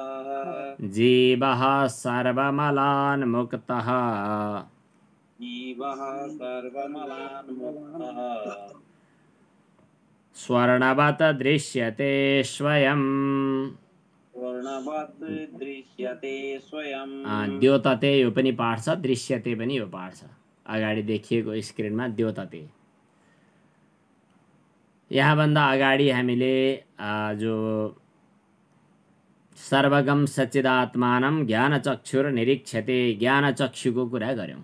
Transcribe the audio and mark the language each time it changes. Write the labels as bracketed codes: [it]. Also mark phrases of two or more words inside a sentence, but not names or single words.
[sa] जीवः सर्वमलान्मुक्तः जीवः सर्वमलान्मुक्तः स्वर्णवत् दृश्यते स्वयं वर्णवत् दृश्यते स्वयं [ne] द्योतते यो पनि पाठ छ, दृश्यते पनि यो पाठ छ। अगाडि देखिएको स्क्रिनमा द्योतते। यहाँभन्दा अगाडि हामीले जो [sa] सर्वगम सच्चिदात्मानं ज्ञानचक्षुर्निरीक्षते [ne] ज्ञानचक्षुको कुरा गऱ्यौँ।